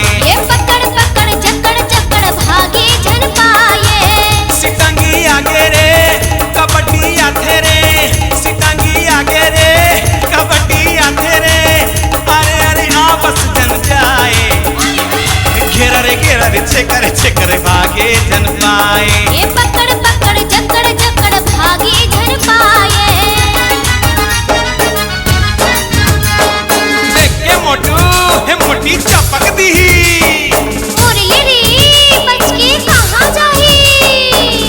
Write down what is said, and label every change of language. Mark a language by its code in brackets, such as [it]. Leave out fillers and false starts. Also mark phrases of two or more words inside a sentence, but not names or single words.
[hne] ये पकड़ पकड़ जकड़ जकड़ भागे जन पाए। सितंगी आगे रे कबड्डी आथे रे, सितंगी आगे रे कबड्डी आथे रे, अरे आपस जन जाए। घेरा रे छेकर भागे जन पाए। ये पकड़ पकड़ जकड़ जकड़ भागे जन पाए। देख के मोटू हे मोटी चपक दी। और ये रे बच के कहाँ जाही?